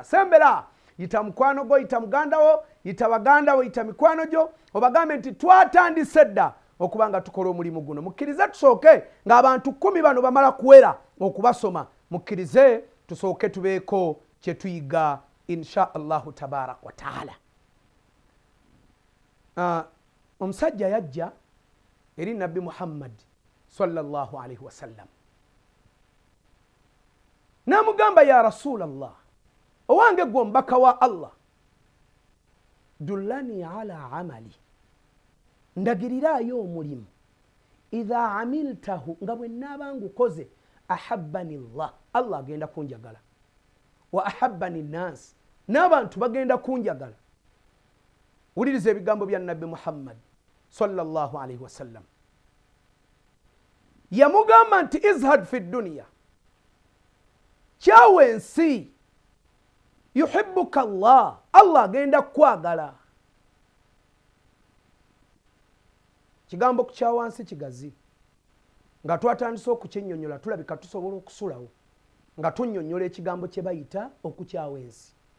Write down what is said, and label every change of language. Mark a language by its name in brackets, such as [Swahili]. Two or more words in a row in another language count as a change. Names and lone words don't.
[Ganda] Sembera yita mukwano go, yita muganda wo, yita baganda wo, yita mikwano gyo obagambe nti twatandise dda okubanga tukola omulimu guno. Mukkirize tusooke ng'abantu 10 bano bamala kuwera okubasoma. Mukkirize tusooke tubeeko kye tuyiga [Arabic] إن شاء الله تبارك وتعالى. [Ganda] Omusajja yajja eri nabbi Muhammad [Arabic] صلى الله عليه وسلم [Ganda] n'amugamba, [Arabic] يا رسول الله, [Ganda] owange gwe omubaka wa Allah, [Arabic] دلني على عمل, [Ganda] ndagirirayo omulimu, [Arabic] إذا عملته, [Ganda] nga bwe naaba ngukoze, [Arabic] أحبني الله, [Ganda] Allah agenda kunjagala, [Arabic] وأحبني الناس, [Ganda] n'abantu bagenda kunjagala. Wuliriza ebigambo bya nabbi Muhammad [Arabic] صلى الله عليه وسلم. [Ganda] Yamugamba nti [Arabic] ازهد في الدنيا, [Ganda] kyawe ensi, [Arabic] يحبك الله, [Ganda] Allah agenda kwagala. Kigambo kukya wansi kigazi, nga twatandise okukinnyonnyola tulabika tusobola okusulawo nga tunnyonnyola ekigambo kye bayita okukyawa ensi.